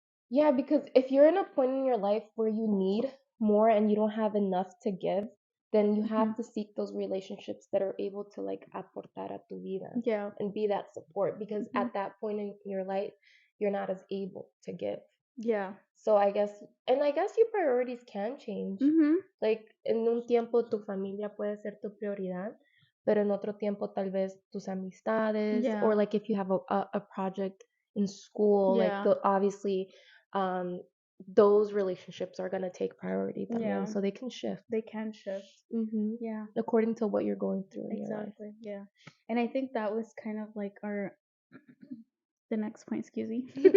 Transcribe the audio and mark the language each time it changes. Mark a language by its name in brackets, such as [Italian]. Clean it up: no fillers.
[English] Yeah, because if you're in a point in your life where you need more and you don't have enough to give, then you Mhm. have to seek those relationships that are able to like [Spanish] aportar a tu vida [English] Yeah. and be that support, because Mhm. at that point in your life, you're not as able to give. Yeah. So I guess your priorities can change. Mhm. [Spanish] Like en un tiempo tu familia puede ser tu prioridad, pero en otro tiempo tal vez tus amistades, [English] Yeah. or like if you have a project in school, like Yeah. obviously um, those relationships are gonna take priority también, Yeah. so they can shift. They can shift. Yeah. According to what you're going through in your life. Exactly. Yeah. And I think that was kind of like our the next point, excuse me.